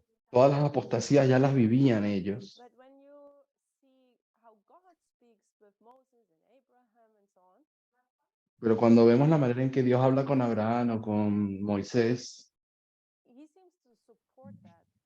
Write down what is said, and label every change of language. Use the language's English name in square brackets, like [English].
[Spanish] Todas las apostasías ya las vivían ellos. [English] But when you see how God speaks with Moses and Abraham and so on, [Spanish] Pero cuando vemos la manera en que Dios habla con Abraham o con Moisés, [English] he seems to support that.